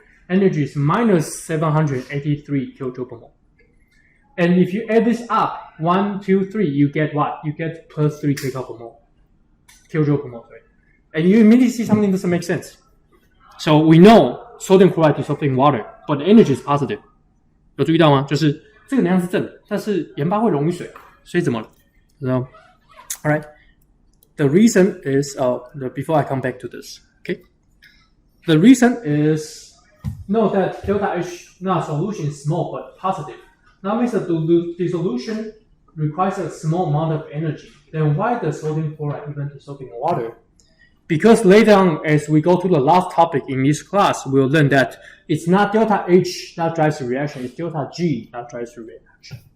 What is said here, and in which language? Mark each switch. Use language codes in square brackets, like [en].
[en] Energy is minus 783 kilojoule per mole. And if you add this up, 1, 2, 3, you get what? You get plus 3 kilojoule per mole, right? And you immediately see something doesn't make sense. So we know sodium chloride dissolved in water, but the energy is positive. [zh] 有注意到吗？就是这个能量是正的，但是盐巴会溶于水，所以怎么了？知道？ [en] Alright. The reason is before I come back to this, okay? The reason is note that delta H solution is small but positive. That means that the dissolution requires a small amount of energy. Then why does sodium chloride even dissolve in water? Because later on, as we go to the last topic in this class, we'll learn that it's not delta H that drives the reaction, it's delta G that drives the reaction.